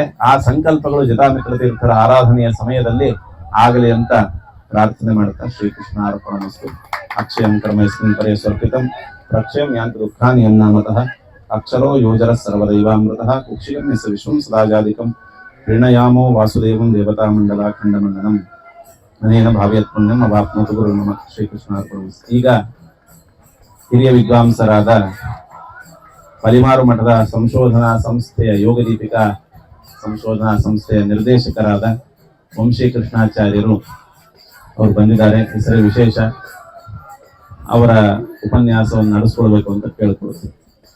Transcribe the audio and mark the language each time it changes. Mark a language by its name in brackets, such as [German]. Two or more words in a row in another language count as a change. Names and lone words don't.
[Kannada] ಆ ಸಂಕಲ್ಪಗಳು ಜಿತಾಮಿತ್ರ ತೀರ್ಥರ ಆರಾಧನೆಯ ಸಮಯದಲ್ಲಿ ಆಗಲಿ ಅಂತ ಪ್ರಾರ್ಥನೆ ಮಾಡ್ತಾ [Sanskrit] ಶ್ರೀಕೃಷ್ಣ ಅರ್ಪಣಮಸ್ತು. ಅಕ್ಷಯಂ ಕರ್ಮಯಸ್ಮಿನ್ ಪರೇ ಸ್ವರ್ಪಿತಂ ಪ್ರಕ್ಷಯಂ ಯಾಂತಿ ದುಃಖಾನಿ ಯನ್ನಾಮತಃ ಅಕ್ಷರೋ ಯೋಜರ ಸರ್ವದೈವಾಮೃತಃ ಕುಕ್ಷಿಗಮ್ಯಸ ವಿಶ್ವಂ ಸದಾಜಾದಿಕಂ ಪ್ರೀಣಯಾಮೋ ವಾಸುದೇವಂ ದೇವತಾ ಮಂಡಲಾಖಂಡಮಂಡನಂ ಅನೇನ ಭಾವ್ಯತ್ ಪುಣ್ಯಂ ಅವಾಪ್ನೋತು ಗುರು ನಮಃ. ಶ್ರೀಕೃಷ್ಣ ಅರ್ಪಣಮಸ್ತು. [Kannada] ಈಗ ಹಿರಿಯ ವಿದ್ವಾಂಸರಾದ ಪಲಿಮಾರು ಮಠದ ಸಂಶೋಧನಾ ಸಂಸ್ಥೆಯ ಯೋಗದೀಪಿಕಾ ಸಂಶೋಧನಾ ಸಂಸ್ಥೆಯ ನಿರ್ದೇಶಕರಾದ ವಂಶಿ ಕೃಷ್ಣಾಚಾರ್ಯರು ಅವರು ಬಂದಿದ್ದಾರೆ. ಹೆಸರು ವಿಶೇಷ. ಅವರ ಉಪನ್ಯಾಸವನ್ನು ನಡೆಸಿಕೊಳ್ಬೇಕು ಅಂತ ಕೇಳ್ಕೊಳ್ತೀವಿ.